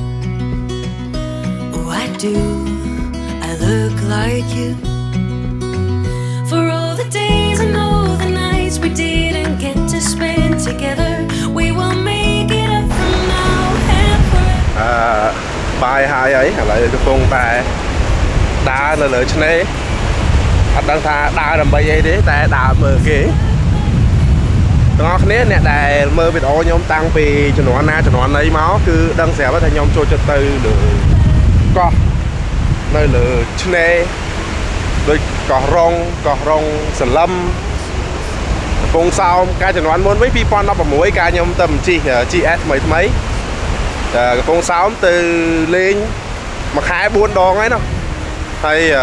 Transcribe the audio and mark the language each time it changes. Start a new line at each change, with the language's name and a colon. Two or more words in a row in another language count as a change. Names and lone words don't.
English: Oh, I do. I look like you. For all the days and all the nights we didn't get to spend together, we will make it up from now and forever.
Khmer: បាយហើយឥឡូវកំពុងតែដើរនៅលើឆ្នេរអត់ដឹងថាដើរដើម្បីអីទេតែដើរ មើលគេទាំងអស់គ្នាអ្នកដែលមើលវីដេអូខ្ញុំតាំងពីជំនាន់ណាជំនាន់ណីមកគឺដឹងស្រាប់ថាខ្ញុំចូលចិត្តទៅលើកោះនៅលើឆ្នេរដូចកោះរងសលឹមកំពង់សោមកាលជំនាន់មុនវិញ2016កាលខ្ញុំទៅជិះ GS ថ្មីកំពង់សោមទៅលេងមួយខែ4ដងហើយនោះហើយ